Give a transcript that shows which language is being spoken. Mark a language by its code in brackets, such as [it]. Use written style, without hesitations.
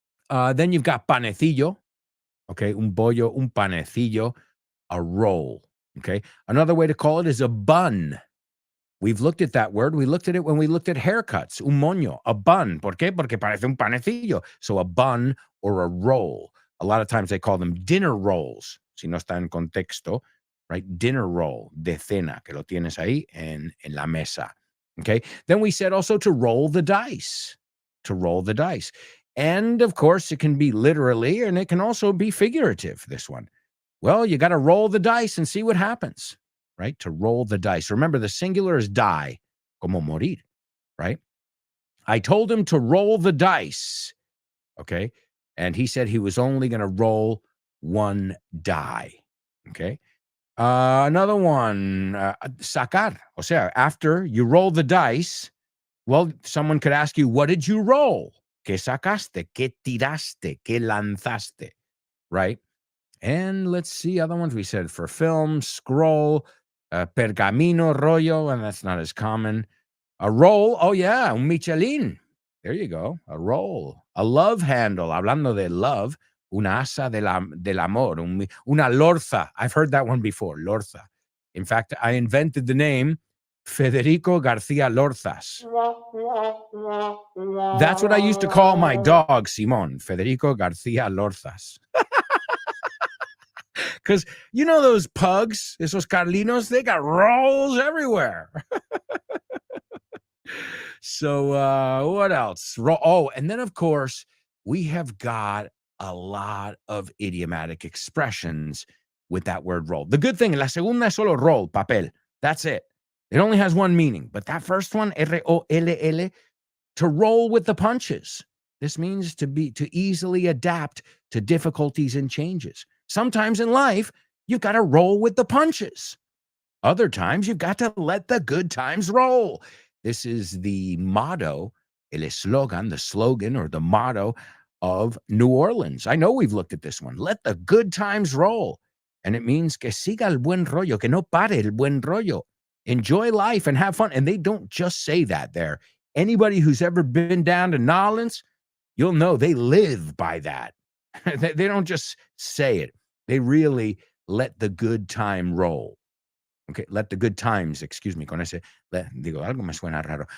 [en] Then you've got panecillo. Okay, [es] un bollo, un panecillo, [en] a roll. Okay. Another way to call it is a bun. We've looked at that word. We looked at it when we looked at haircuts. [es] Un moño, [en] a bun. [es] ¿Por qué? Porque parece un panecillo. [en] So a bun or a roll. A lot of times they call them dinner rolls. [es] Si no está en contexto, right? Dinner roll de cena, que lo tienes ahí en la mesa. [en] Okay. Then we said also to roll the dice. To roll the dice. And of course, it can be literally, and it can also be figurative, this one. Well, you got to roll the dice and see what happens, right? To roll the dice. Remember, the singular is die, [es] como morir, [en] right? I told him to roll the dice, okay? And he said he was only going to roll one die, okay? Another one, sacar. [es] O sea, [en] after you roll the dice, well, someone could ask you, what did you roll? [es] ¿Qué sacaste? ¿Qué tiraste? ¿Qué lanzaste? Right? [en] And let's see other ones. We said for film, scroll, pergamino, rollo, and that's not as common. A roll, oh yeah, un Michelin. There you go, a roll. A love handle, [es] hablando de love, una asa del amor, una lorza. [en] I've heard that one before, lorza. In fact, I invented the name Federico Garcia Lorzas. That's what I used to call my dog, Simon, Federico Garcia Lorzas. Because you know those pugs, [es] esos Carlinos, [en] they got rolls everywhere. So what else? And then, of course, we have got a lot of idiomatic expressions with that word roll. The good thing, [es] la segunda es solo roll, papel. [en] That's it. It only has one meaning. But that first one, R-O-L-L, to roll with the punches. This means to easily adapt to difficulties and changes. Sometimes in life, you've got to roll with the punches. Other times, you've got to let the good times roll. This is the motto, [es] el eslogan, [en] the slogan or the motto of New Orleans. I know we've looked at this one. Let the good times roll. And it means [es] que siga el buen rollo, que no pare el buen rollo. [en] Enjoy life and have fun. And they don't just say that there. Anybody who's ever been down to New Orleans, you'll know they live by that. They don't just say it. They really let the good time roll. Okay, let the good times, excuse me, [es] con ese, digo, algo me suena raro.